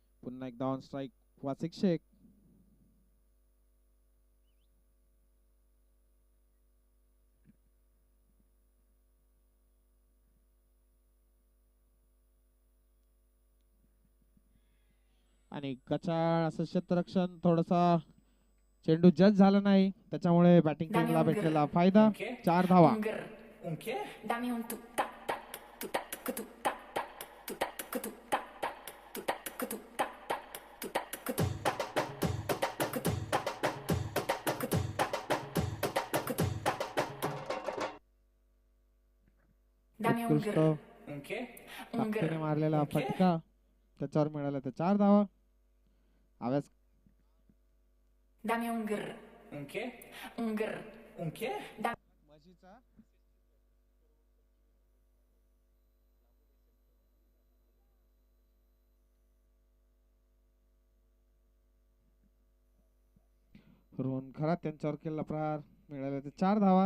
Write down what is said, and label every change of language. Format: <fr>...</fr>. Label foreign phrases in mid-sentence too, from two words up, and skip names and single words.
<mr>पुन्हा एकदा</mr> <en>on strike</en> <mr>वासिक शेख. आणि कचाळ असं क्षेत्ररक्षण, थोडासा चेंडू जज झाला नाही त्याच्यामुळे बॅटिंग टीमला भेटलेला फायदा. 4 धावा. Dammi un tu ta ta tu ta tu ta tu ta tu ta tu ta tu ta tu ta tu Dammi un उत्कृष्ट ताकदीने मारलेला फटका त्याच्यावर मिळाला तर 4 धावा. आवाज Dammi un grr. Un grr. रोहन खरा त्यांच्यावर केलेला प्रहार मिळाला तर 4 धावा.</mr>